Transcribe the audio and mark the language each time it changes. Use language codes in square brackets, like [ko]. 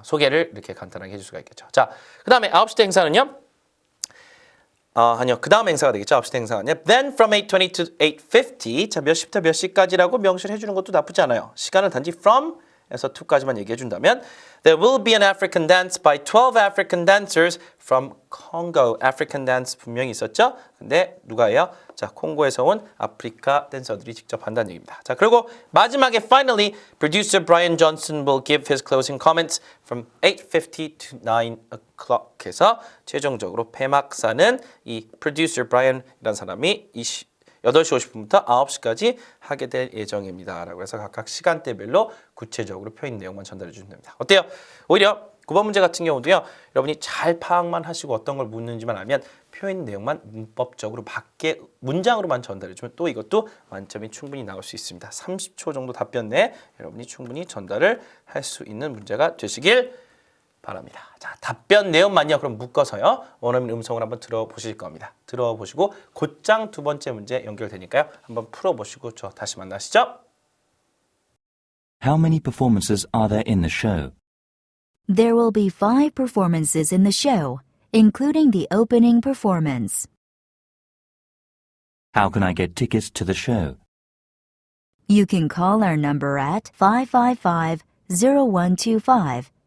[ko] 소개를 이렇게 간단하게 해줄 수가 있겠죠. 자, 그 다음에 9시 때 행사는요. 아니요. 그 다음 행사가 되겠죠. 9시 때 행사가 아니라 [en] Then from 8:20 to 8:50 [ko] 자, 몇 시부터 몇 시까지라고 명시를 해주는 것도 나쁘지 않아요. 시간을 단지 from 에서 to까지만 얘기해 준다면 [en] There will be an African dance by 12 African dancers from Congo. [ko] African dance 분명히 있었죠? 근데 누가 해요? 자, 콩고에서 온 아프리카 댄서들이 직접 한다는 얘기입니다. 자, 그리고 마지막에 [en] finally producer Brian Johnson will give his closing comments from 8:50 to 9 o'clock [ko] 해서 최종적으로 폐막사는 이 producer Brian이라는 사람이 8시 50분부터 9시까지 하게 될 예정입니다. 라고 해서 각각 시간대별로 구체적으로 표현 내용만 전달해 주시면 됩니다. 어때요? 오히려 9번 문제 같은 경우도요. 여러분이 잘 파악만 하시고 어떤 걸 묻는지만 알면 표현 내용만 문법적으로 밖에 문장으로만 전달해 주면 또 이것도 만점이 충분히 나올 수 있습니다. 30초 정도 답변 내에 여러분이 충분히 전달을 할 수 있는 문제가 되시길 바랍니다. 자, 답변 내용만요. 그럼 묶어서요. 원어민 음성을 한번 들어보실 겁니다. 들어보시고 곧장 두 번째 문제 연결되니까요. 한번 풀어보시고 저 다시 만나시죠. [en] How many performances are there in the show? There will be 5 performances in the show, including the opening performance. How can I get tickets to the show? You can call our number at 555-0125